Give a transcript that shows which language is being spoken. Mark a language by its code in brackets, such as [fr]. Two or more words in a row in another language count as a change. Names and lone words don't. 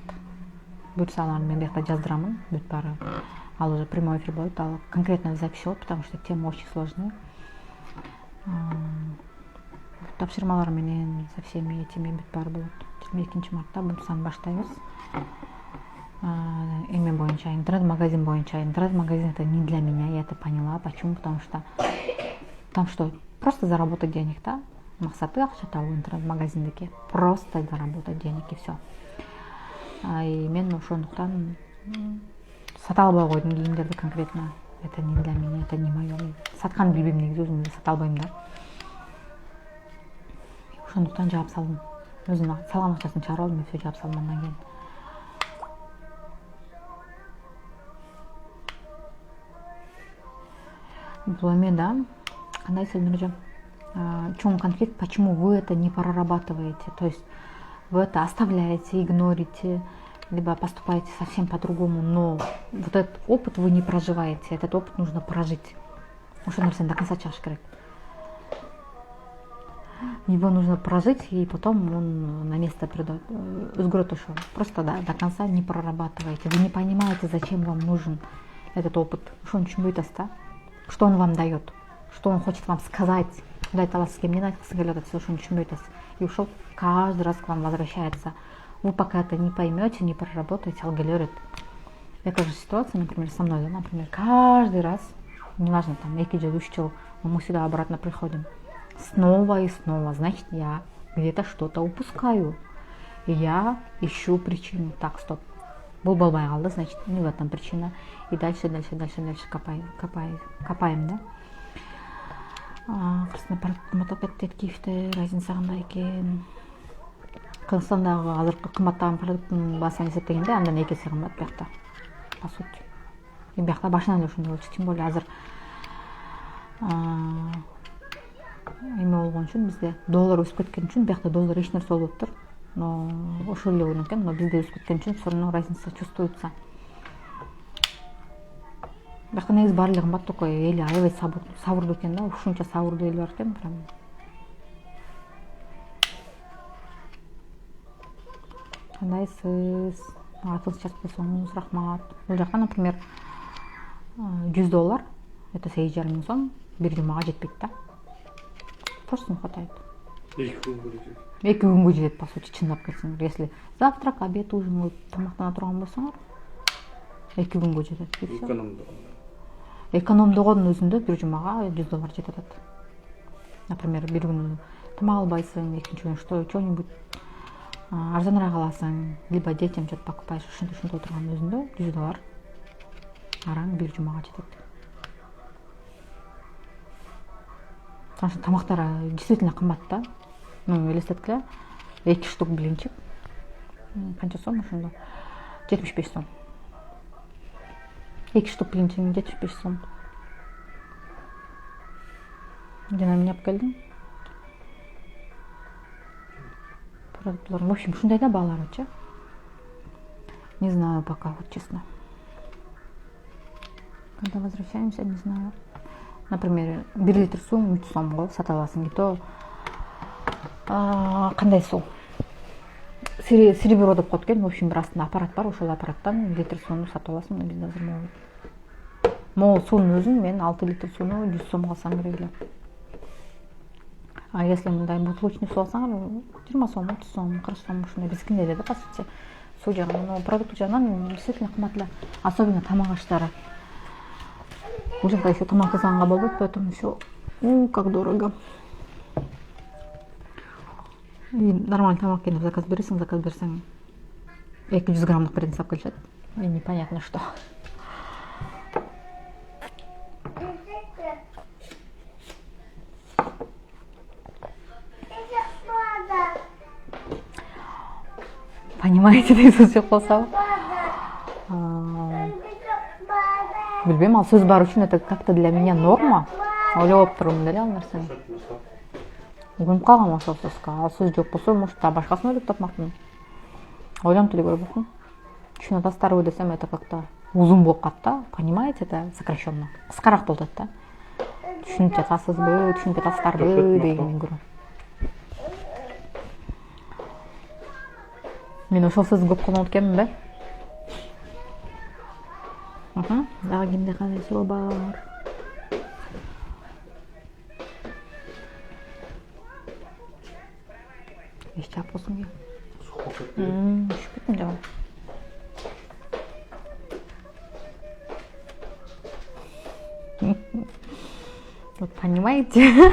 [ky] Буюрса аларды мен биякта жаздырамын, бүт баары. [ru] Ал уже прямой эфир [ky] болот, ал [ru] конкретно запись болот, потому что тема очень сложная. [ky] Тапшырмалар менен [ru] со всеми этими [ky] бүт баары болот. 22 мартта бунусаны баштайбыз. Эме боюнча, интернет-магазин боюнча. [ru] Интернет-магазин это не для меня, я это поняла. Почему? Потому что там что? Просто заработать денег, да? [ky] Максаты акча табуу интернет-магазиндеки. [ru] Просто заработать денег и все. [ky] И мен ошондуктан сата албай койдум кийимдерди конкретно. [ru] Это не для меня, это не моё. [ky] Сатканды билбейм негизи, өзүм эле сата албайм да. Ошондуктан жаап салдым. Өзүм салган акчасын чыгарып алдым, все жаап салдым андан кийин. Бул эме да, кандай сөзүнүрөм. [ru] В чем конфликт, почему вы это не прорабатываете? То есть вы это оставляете, игнорите, либо поступаете совсем по-другому, но вот этот опыт вы не проживаете, этот опыт нужно прожить. [ky] Ошол нерсени [ru] до конца [ky] чыгыш керек. [ru] Его нужно прожить, и потом он на место придет. [ky] Өзгөрөт ошо. [ru] Просто до конца не прорабатываете. Вы не понимаете, зачем вам нужен этот опыт. [ky] Ошону түшүнбөй атасыз да. [ru] Что он вам дает, что он хочет вам сказать. [ky] Кудай таала сизге эмнени айткысы келип атат, сиз ошону түшүнбөй атасыз. [ru] И ушул каждый раз к вам возвращается. Вы пока это не поймете, не проработаете, [ky] ал келе берет. [ru] Эта же ситуация, например, со мной, да, например, каждый раз, неважно, там, 2 жыл, 3 жыл, но мы сюда обратно приходим. Снова и снова, значит, я где-то что-то упускаю. И я ищу причину. Так, стоп. [ky] Бул болбой калды, [ru] значит, не в этом причина. И дальше копаем, да. [ky] Мотопедтер Киевде разница кандай экен? Кыргызстандагы азыркы кымбаттаган продукттун баасын эсептегенде андан 2 эсе кымбат биякта. [ru] По сути. [ky] И биякта башынан эле ошондой болчу. [ru] Тем более [ky] азыр эме болгон үчүн бизде доллар өсүп кеткен үчүн биякта доллар эч нерсе болуп атыптыр. Но ошол эле ойнон экен, но бизде өсүп кеткен үчүн [ru] все равно разница чувствуется. [ky] Бирок негизи баары эле кымбат такой, эли аябай сабырдуу экен да, ушунча сабырдуу эл бар экен прям. Кандайсыз? Атыңызды жазып койсоңуз рахмат. Бул жакта, например, $100, это 8,5 миң сом, бир жумага жетпейт да. [ru] Просто не хватает. [ky] 2 күнгө жетет. 2 күнгө жетет, [ru] по сути, [ky] чындап келсеңер. [ru] Если завтрак, обед, ужин [ky] кылып тамактана турган болсоңор, 2 күнгө жетет. Экономдогондун өзүндө бир жумага $100 жетет атат. Например, бир күнү тамак албайсың, экинчи күнү что-нибудь арзаныраак аласың, [ru] либо детям что-то покупаешь, [ky] ушинтип отурганын өзүндө $100 араң бир жумага жетет. [ru] Потому что [ky] тамактар действительно кымбат да. Ну, элестеткиле 2 [ru] штук блинчик. [ky] Канча сом ошондо? 75 сом. 2 [ru] штук блинчик [ky] 75 сом. Жана эмне алып келдим? Продуктлар. [ru] В общем, [ky] шундай да бааларычы. [ru] Не знаю пока, вот честно. Когда возвращаемся, не знаю. [ky] Например, 1 литр суу 3 сомго сата аласың. И то кандай суу? Серебро деп коет экен. [ru] В общем, [ky] бир астында аппарат бар, ошол аппараттан литр сууну сатып аласың. Бизде азыр могул суунун өзүн мен 6 литр сууну 100 сомго алсам керек эле. [ru] А если [ky] мындай бутылочный суу алсаңар 20 сом, 30 сом, 40 сом ушундай бизикинде эле да, [ru] по сути. [ky] Суу жагынан, но продукт жагынан действительно кымбат эле. Особенно тамак аштары. Бул жакта еще тамак жасаганга болбойт, [ru] поэтому все как дорого. И нормальный [ky] тамак келип заказ берсең 200 граммдык бирден сап келишет. [ru] И непонятно что. Понимаете, [ky] деген сөз жок болсо. Билбейм, ал сөз бар үчүн [ru] это как-то для меня норма. [ky] Ойлоп турмун деле ал нерсени. Угунуп калгам ошол сөзгө. Ал сөз жок болсо, может, башкасын ойлоп тапмакмын. Ойлонуп деле көрбөкмүн. Түшүнүп атасыздарбы десем, [ru] это как-то [ky] узун болуп калат да. [ru] Понимаете, это сокращенно. [ky] Кыскараак болуп атат да. Түшүнүп атасыздарбы дегенден көрө. Мен ошол сөздү көп колдонот экенмин да. Дагы кимде кандай суроо бар? Эч жаап болсун ке. Ушуп кеттим жабы. [ru] Вот понимаете?